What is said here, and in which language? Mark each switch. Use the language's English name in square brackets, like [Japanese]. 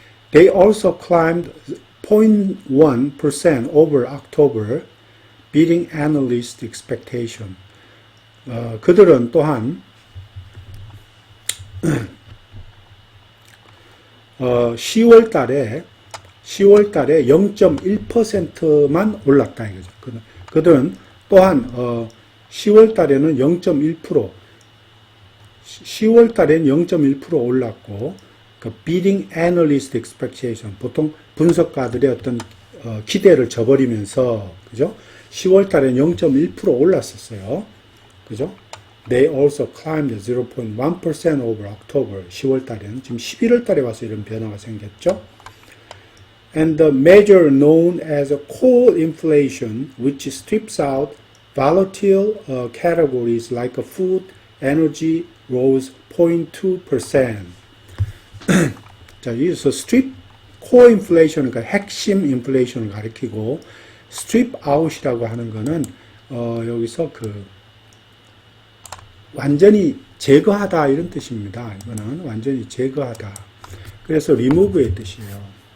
[English] They also climbed 0.1% over October, beating analyst expectation. [Korean] 그들은 또한 10월 달에 0.1%만 올랐다 이거죠. 그들은 또한 10월 달에는 0.1%, 10월 달에는 0.1% 올랐고, [English] beating analyst expectation, [Korean] 보통 분석가들의 어떤 기대를 저버리면서, 그죠? 10월 달에는 0.1% 올랐었어요. 그죠? [English] They also climbed 0.1% over October. [Korean] 10월 달에는 지금 11월 달에 와서 이런 변화가 생겼죠. [English] And the measure known as core inflation, which strips out volatile categories like food, energy, rose 0.2%. [Korean] 자, 여기서 strip core inflation, 그러니까 핵심 인플레이션을 가리키고, strip out이라고 하는 거는 여기서 완전히 제거하다 이런 뜻입니다. 이거는 완전히 제거하다. 그래서 remove의 뜻이에요.